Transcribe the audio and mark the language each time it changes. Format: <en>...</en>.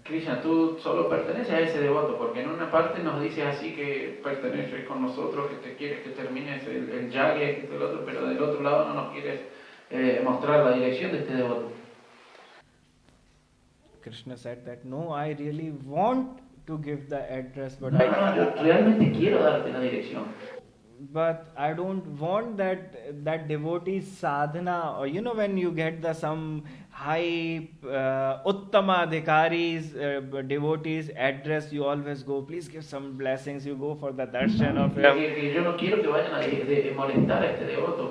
<es>Krishna, tú solo perteneces a ese devoto, porque en una parte nos dices así que perteneces con nosotros, que te quieres que termines el yajna, que el otro, pero del otro lado no nos quieres mostrar la dirección de este devoto.</es> <en>Krishna said that, no, I really want to give the address, but</en> <es>yo realmente quiero darte la dirección.</es> <en>But I don't want that devotee's sadhana, or when you get some high uttama adhikari's devotee's address, you always go, please give some blessings, you go for the darshan of him.</en> <es>Yo no quiero que vayan a molestar a este devoto.</es>